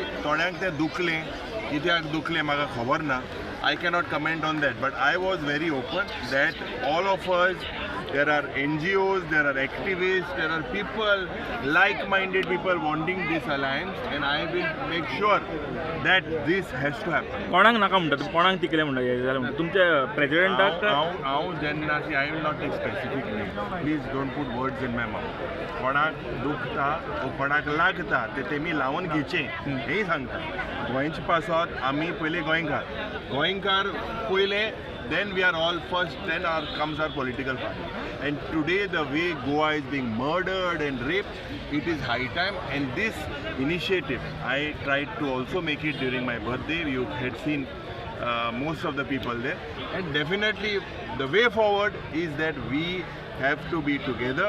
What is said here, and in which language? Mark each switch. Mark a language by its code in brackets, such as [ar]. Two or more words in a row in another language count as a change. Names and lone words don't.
[kok] Thodank te dukle, kityak dukle maga khabar na. [en] I cannot comment on that, but I was very open that all of us, there are NGOs, there are activists, there are people, like-minded people wanting this alliance, and I will make sure that this has to happen. [kok] कोणाक नाका म्हणटा कोणाक तिकले म्हणटा हे जाल्यार म्हणटा तुमच्या प्रेसिडेंटाक हांव जेन्ना [en] I will not take specific name please don't put words in my mouth [kok] कोणाक दुखता वो कोणाक लागता ते तेमी लावन घेचे हेंय सांगता गोंयचे पासत आमी पयले गोंयकार पयले [en] then we are all first, then comes our political party. And today the way Goa is being murdered and raped, it is high time, and this initiative, I tried to also make it during my birthday. You had seen most of the people there, and definitely the way forward is that we have to be together.